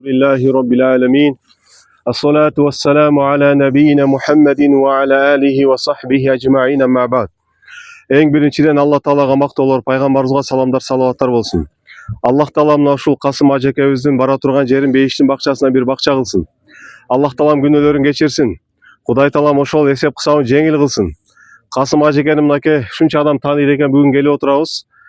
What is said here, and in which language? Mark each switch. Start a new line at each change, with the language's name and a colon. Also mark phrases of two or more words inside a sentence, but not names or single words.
Arabic: لله رب العالمين. الصلاة والسلام على نبينا محمد و على آله و صحبه أجمعين أما بعد.
Kyrgyz: Eң биринчиден Алла Таалага мактоолор, пайгамбарыбызга саламдар, салаваттар болсун. Аллах Таалам мына ушул Касым ажекебиздин бара турган жерин Бейиштин бакчасына бир бакча кылсын. Аллах Таалам күнөөлөрүн кечирсин. Кудай Таалам ошол эсеп кысабын жеңил кылсын. Касым ажекени мынакей ушунча адам тааныйт экен, бүгүн келип отурабыз.